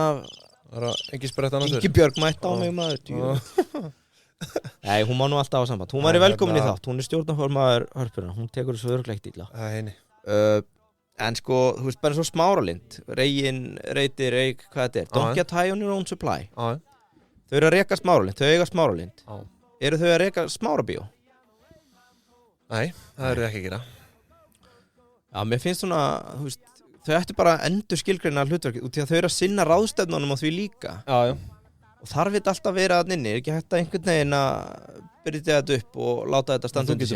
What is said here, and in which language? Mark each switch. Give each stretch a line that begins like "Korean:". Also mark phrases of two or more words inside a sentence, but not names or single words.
Icelandic: Það ekki sprett annars. Ingi Björg mætt á mig maður. Nei, hún má nú alltaf á samband. Hún væri velkomin í þátt, hún stjórnarformaður Hörpuna. Hún tekur þessu örglegt illa. En sko, þú veist, bara svo Smáralind, Regin, Reiti, Reik, hvað þetta
English: Don't get high on your own supply.
Icelandic: Þau eru að reka Smáralind, þau eiga Smáralind. Eru þau að reka Smárabíó? Nei, það eru ekki að gera. Já, mér finnst svona, þú veist, þau ættu bara að endur skilgreina hlutverkið út í að þau eru að sinna ráðstefnunum á því líka. Já. Og þarf þetta alltaf að vera að inni, ekki hægt að einhvern veginn að byrja þetta upp og láta þetta standa undir sér.